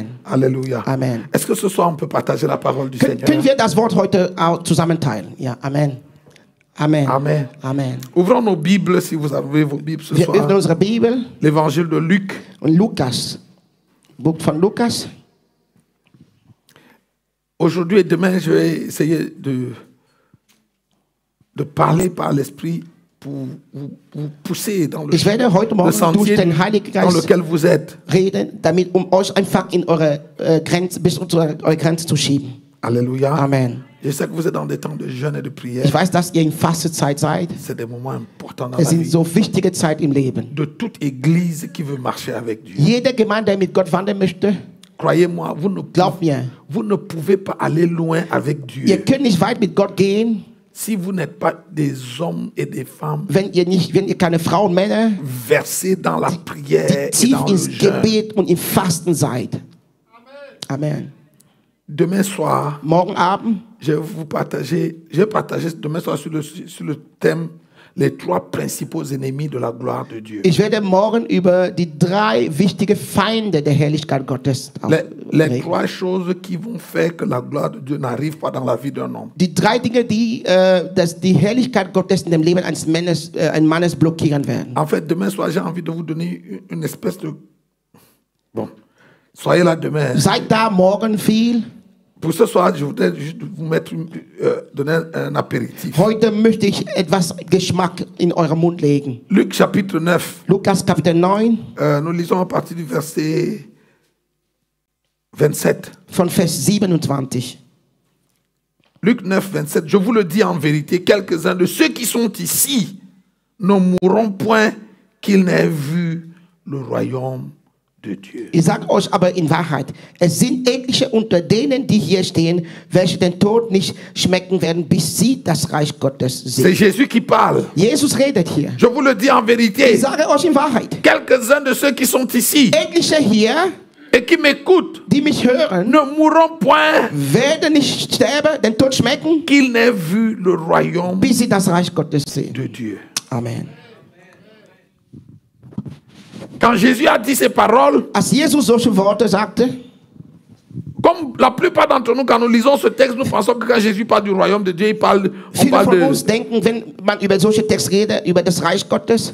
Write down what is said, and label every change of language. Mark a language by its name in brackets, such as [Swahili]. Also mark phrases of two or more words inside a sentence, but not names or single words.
[French] Alléluia. Amen. Est-ce que ce soir on peut partager la parole du [German] Können [French] Seigneur? [German] wir das Wort heute auch zusammen teilen? Ja, Amen. Amen. Amen. Amen. [French] Ouvrons nos Bibles si vous avez vos Bibles ce [German] Wir öffnen [French] soir. [German] unsere Bibel [French] L'évangile de Luc. [German] und Lukas, Buch von Lukas. [French] Aujourd'hui et demain, je vais essayer de parler par l'Esprit pour vous pousser dans le [German] Ich werde heute Morgen durch [French] sentier [German] den Heiligen [French] dans [German] Geist [French] lequel vous êtes. [German] reden, damit euch einfach in eure Grenze, bis zu eure Grenze zu schieben. [French] Alléluia. Amen. Je sais que vous êtes dans des temps de jeûne et de prière. [German] Ich weiß, dass ihr in Fastenzeit seid. [French] C'est des moments importants dans [German] Es [French] la [German] sind [French] vie [German] so wichtige Zeit im Leben. [French] de toute église qui veut marcher avec Dieu. [German] Jede Gemeinde, der mit Gott wandern möchte, [French] Croyez-moi, [German] glaubt mir, [French] vous ne pouvez pas aller loin avec [German] ihr [French] Dieu [German] könnt nicht weit mit Gott gehen, [French] si vous n'êtes pas des hommes et des femmes [German] wenn ihr keine Frauen, Männer, [French] versés dans la prière [German] die [French] et [German] tief [French] dans le [German] ins [French] jeûne. [German] Gebet und im Fasten seid. Amen. [French] Demain soir, [German] Morgen Abend [French] je vais partager demain soir sur le thème les 3 principaux ennemis de la gloire de Dieu. [German] Ich werde morgen über die 3 wichtigen Feinde der Herrlichkeit Gottes [French] Les [German] reden. [French] 3 choses qui vont faire que la gloire de Dieu n'arrive pas dans la vie d'un homme. [German] Die 3 Dinge, die die Herrlichkeit Gottes in dem Leben eines Mannes blockieren werden. [French] En fait, demain soir, j'ai envie de vous donner une espèce de... Bon, soyez là demain. [German] Seid da morgen viel. [French] Pour ce soir, je voudrais juste vous mettre donner un apéritif. [German] Heute möchte ich etwas Geschmack in euren Mund legen. [French] Luc chapitre 9. [German] Lukas Kapitel 9 [French] Nous lisons à partir du verset 27. [German] von Vers 27. [French] Luc 9, 27. Je vous le dis en vérité, quelques-uns de ceux qui sont ici ne mourront point qu'ils n'aient vu le royaume de Dieu. [German] Ich sage euch aber in Wahrheit, es sind etliche unter denen, die hier stehen, welche den Tod nicht schmecken werden, bis sie das Reich Gottes [French] C'est [German] sehen. [French] Jésus qui parle. [German] Jesus redet hier. [French] Je vous le dis en [German] Ich [French] vérité, [German] sage euch in Wahrheit, [French] quelques-uns de ceux qui sont ici [German] etliche hier, [French] et qui m'écoutent [German] die mich hören, [French] ne mourront point [German] werden nicht sterben, den Tod schmecken, [French] qu'ils n'aient vu le royaume [German] bis sie das Reich Gottes sehen. [French] de Dieu. Amen. Quand Jésus a dit ces paroles, [German] Als Jesus solche Worte sagte, [French] Comme la plupart d'entre nous, quand nous lisons ce texte, nous pensons que quand Jésus parle du royaume de Dieu, on [German] Viele [French] parle [German] von [French] de... [German] uns denken, wenn man über solche Texte redet, über das Reich Gottes,